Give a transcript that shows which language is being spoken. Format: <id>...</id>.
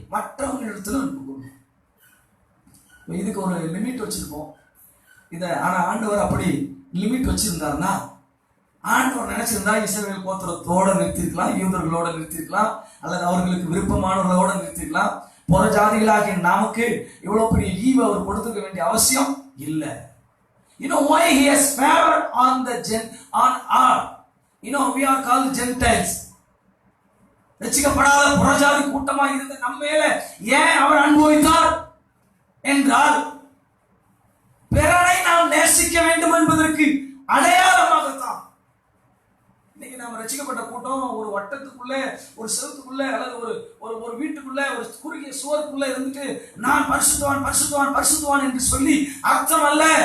<ta>மற்றவங்களிடத்திலும் அன்பு கூறுவோம். இதுக்கு ஒரு லிமிட் வச்சிருப்போம் இத. ஆனா ஆண்டவர் அப்படி லிமிட் வச்சிருந்தாருன்னா, ஆண்டவர் நினைச்சிருந்தா இஸ்ரவேல் கோத்திரத்தோட நிறுத்திருக்கலாம், யூதர்களோட நிறுத்திருக்கலாம், அல்லது அவர்களுக்கு விருப்பமானவர்களோட நிறுத்திருக்கலாம். புற ஜாதிகளாகிய நமக்கு இவ்வளவு பெரிய ஈவு அவர் கொடுத்துக்க வேண்டிய அவசியம் இல்லை.</ta> <en>You know why he has favor on our, you know, we are called Gentiles.</en> <ta>ரட்சிக்கப்படாத புறஜாதி கூட்டமா இருந்த நம்ம மேல ஏன் அவர் அனுபவித்தார் என்றால், பிறரை நாம் நேசிக்க வேண்டும் என்பதற்கு அடையாளமாகத்தான். இன்னைக்கு நாம ரட்சிக்கப்பட்ட கூட்டம் ஒரு வட்டத்துக்குள்ள, ஒரு செவத்துக்குள்ள, அல்லது ஒரு வீட்டுக்குள்ள, ஒரு குறுகிய சுவருக்குள்ள இருந்துட்டு நான் பரிசுத்தவான் என்று சொல்லி அர்த்தம் அல்ல.</ta>